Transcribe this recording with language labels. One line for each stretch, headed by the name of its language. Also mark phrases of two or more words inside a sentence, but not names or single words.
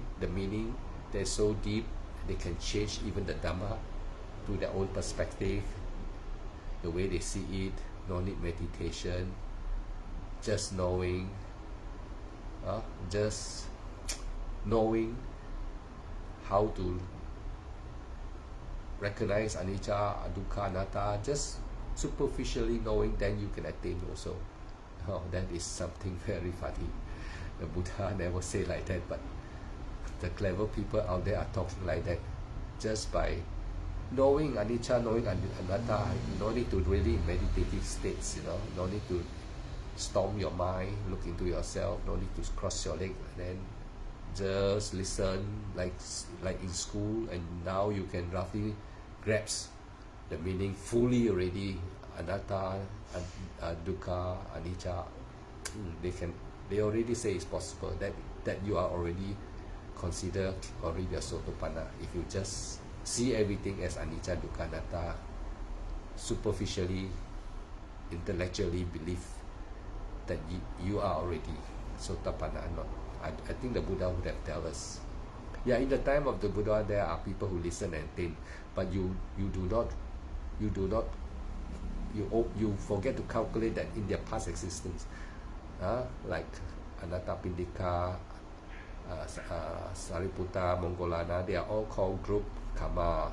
English: The meaning, they're so deep, they can change even the Dhamma to their own perspective, the way they see it. No need meditation, just knowing, just knowing how to recognize
Pali: anicca, dukkha, anatta,
English: just superficially knowing, then you can attain also. That is something very funny. The Buddha never say like that, but the clever people out there are talking like that. Just by knowing anicca, knowing anatta, you no need to really meditative states, no need to storm your mind, look into yourself, no need to cross your leg, and then just listen like in school, and now you can roughly grasp the meaning fully already.
Pali: Anatta, dukkha, anicca,
English: they already say it's possible, that you are already considered already a Sotapanna. If you just see everything as
Pali: anicca, dukkha, anatta,
English: superficially, intellectually believe that you are already Sotapanna. I think the Buddha would have tell us. In the time of the Buddha, there are people who listen and think, but you forget to calculate that in their past existence, like Anathapindika, Sariputta, Moggallana, they are all called group karma.